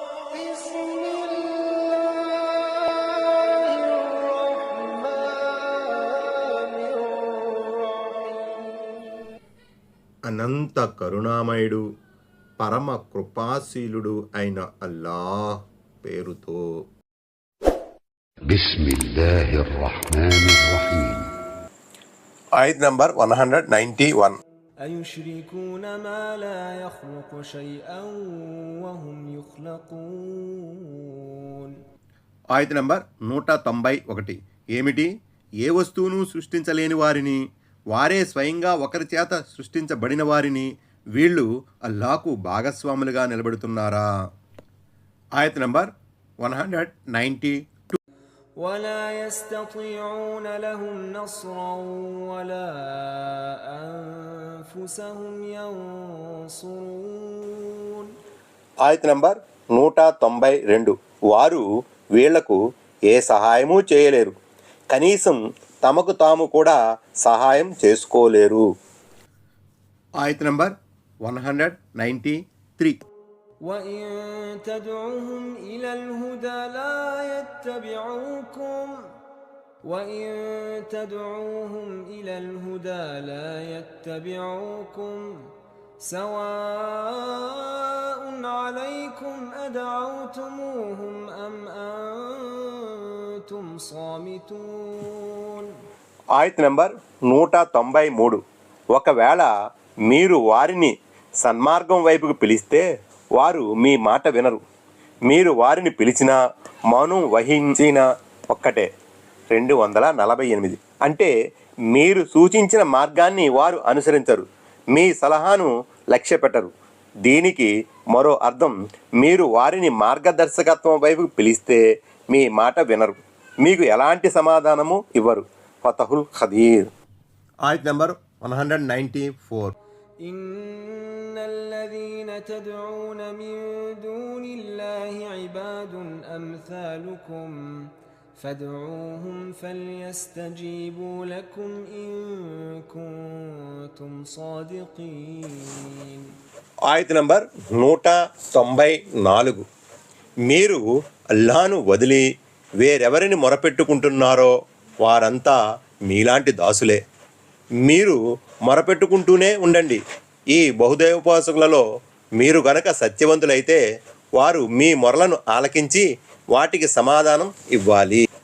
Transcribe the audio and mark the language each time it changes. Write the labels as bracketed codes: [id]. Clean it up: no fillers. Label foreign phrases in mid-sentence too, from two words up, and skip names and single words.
[te] అనంత కరుణామయుడు పరమ కృపాశీలుడు అయిన అల్లాహ్ పేరుతో. [ar] بسم الله الرحمن الرحيم. [te] ఆయత్ నంబర్ 191. [ar] أيشركون ما لا يخلق شيئا وهم يخلقون. [te] ఆయత్ నంబర్ 191. ఏమిటి? ఏ వస్తువును సృష్టించలేని వారిని, వారే స్వయంగా ఒకరి చేత సృష్టించబడిన వారిని వీళ్ళు అల్లాహకు భాగస్వాములుగా నిలబెడుతున్నారా? ఆయత్ నంబర్ 192. [ar] ولا يستطيعون لهم نصرا ولا أنفسهم ينصرون. [te] ఆయత్ నంబర్ 192. వారు వీళ్లకు ఏ సహాయమూ చేయలేరు, కనీసం తమకు తాము కూడా సహాయం చేసుకోలేరు. ఆయత్ నంబర్ 193. [ar] وإن تدعوهم إلى الهدى لا يتبعوكم وإن تدعوهم إلى الهدى لا يتبعوكم سواء عليكم أدعوتموهم أم أنتم صامتون. [te] ఆయత్ నంబర్ 193. ఒకవేళ మీరు వారిని సన్మార్గం వైపుకు పిలిస్తే వారు మీ మాట వినరు, మీరు వారిని పిలిచినా మౌనం వహించినా ఒక్కటే. 248. అంటే మీరు సూచించిన మార్గాన్ని వారు అనుసరించరు, మీ సలహాను లక్ష్య పెట్టరు. దీనికి మరో అర్థం, మీరు వారిని మార్గదర్శకత్వం వైపుకు పిలిస్తే మీ మాట వినరు, మీకు ఎలాంటి సమాధానము ఇవ్వరు. ఫతహుల్ ఖదీర్. ఆయత్ నంబర్ 194. [ar] إن الذين تدعون من دون الله عباد أمثالكم فادعوهم فليستجيبوا لكم إن كنتم صادقين. [te] ఆయత్ నంబర్ 194. మీరు అల్లాహ్ను వదిలి వేరెవరిని మొరపెట్టుకుంటున్నారో వారంతా మీలాంటి దాసులే. మీరు మొరపెట్టుకుంటూనే ఉండండి. ఈ బహుదైవోపాసకులలో మీరు గనక సత్యవంతులైతే వారు మీ మొరలను ఆలకించి వాటికి సమాధానం ఇవ్వాలి.